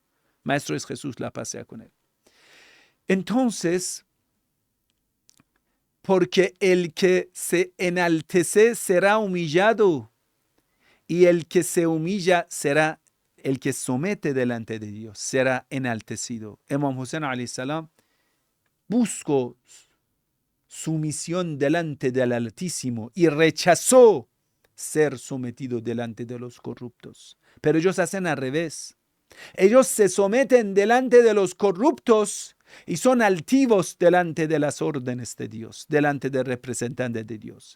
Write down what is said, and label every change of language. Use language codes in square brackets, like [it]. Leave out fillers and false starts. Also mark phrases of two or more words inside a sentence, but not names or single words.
[es] Maestro es Jesús, la paz sea con él. Entonces, porque el que se enaltece será humillado, y el que se humilla será, el que somete delante de Dios será enaltecido. Imam Hussein [ar] عليه السلام [es] buscó sumisión delante del Altísimo y rechazó ser sometido delante de los corruptos. Pero ellos hacen al revés. Ellos se someten delante de los corruptos y son altivos delante de las órdenes de Dios, delante del representante de Dios.